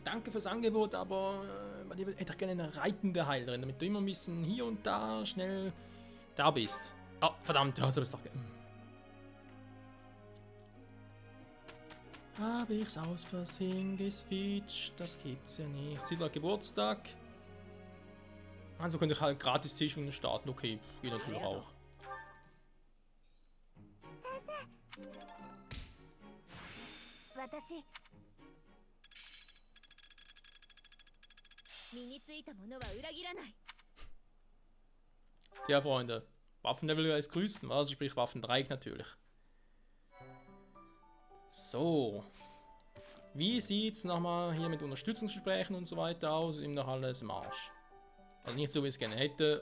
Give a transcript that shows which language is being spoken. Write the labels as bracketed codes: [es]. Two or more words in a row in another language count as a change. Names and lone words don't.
[de] Danke fürs Angebot, aber bei dir hätte ich gerne eine reitende Heilerin, damit du immer ein bisschen hier und da schnell da bist. Ah, verdammt, das habe ich doch. Habe ich's aus Versehen geswitcht? Das gibt's ja nicht. Sie hat Geburtstag. Also könnte ich halt gratis Tischungen starten. Okay, geht natürlich auch. [ja] 私身についたものは裏切らない [de] Ja, Freunde. Waffenlevel ist grüßen, also sprich Waffendreieck natürlich. So. Wie sieht's nochmal hier mit Unterstützungsgesprächen und so weiter aus? Ihm noch alles im Arsch. Also nicht so, wie ich es gerne hätte.